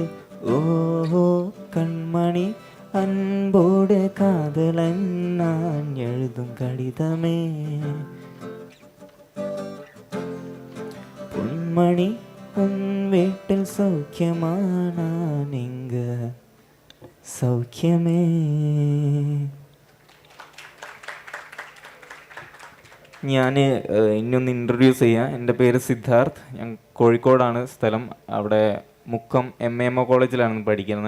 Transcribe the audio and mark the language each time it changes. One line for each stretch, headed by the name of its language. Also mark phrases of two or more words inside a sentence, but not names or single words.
Tamil: ஓஹோ கண்மணி அன்போடு காதலன் நான் எழுதும் கடிதமே. பொன்மணி உன் வீட்டில் சௌக்கியமா நான் இங்கு സൗഖ്യമേ.
Malayalam: ഞാൻ ഇന്നൊന്ന് ഇൻട്രൊഡ്യൂസ് ചെയ്യാം. എൻ്റെ പേര് സിദ്ധാർത്ഥ്. ഞാൻ കോഴിക്കോടാണ് സ്ഥലം. അവിടെ മുക്കം MAMO കോളേജിലാണ് പഠിക്കുന്നത്.